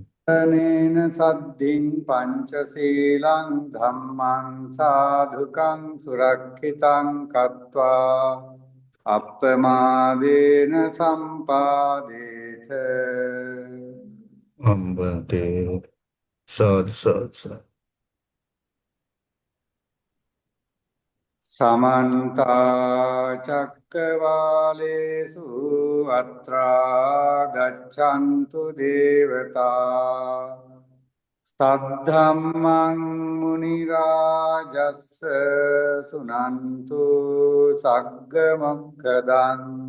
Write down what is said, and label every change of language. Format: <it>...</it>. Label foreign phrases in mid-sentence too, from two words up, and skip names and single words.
<pi>අනේන සද්ධින් පංචශීලං ධම්මං සාධුකං සුරක්ෂිතං කତ୍වා අප්පමාදේන සම්පාදේත. Ambante sad sad sad. සමන්තා චක්කවාලේසු අත්‍රා ගච්ඡන්තු දේවතා සද්ධම්මං මුනි රාජස්ස සුනන්තු සග්ග මොක්ඛදං</pi>